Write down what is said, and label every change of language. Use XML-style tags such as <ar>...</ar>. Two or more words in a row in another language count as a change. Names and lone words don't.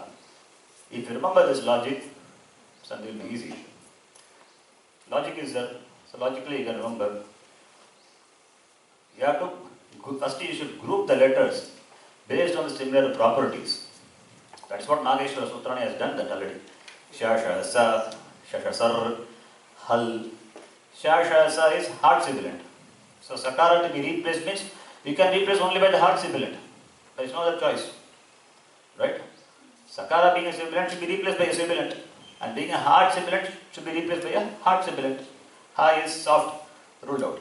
<en>If you remember this logic, something will be easy. Logic is there. So logically you can remember. You have to, first you should group the letters based on the similar properties. That's what Nageshwara Sutrani has done that already.</en> <sa>Sha, sa, sar, hal. Sha, sa</sa> <en>is hard sibilant. So sakara to be replaced means you can replace only by the hard sibilant. There is no other choice. Right? Sakara being a sibilant should be replaced by a sibilant. And being a hard sibilant should be replaced by a hard sibilant. Ha is soft, ruled out.</en>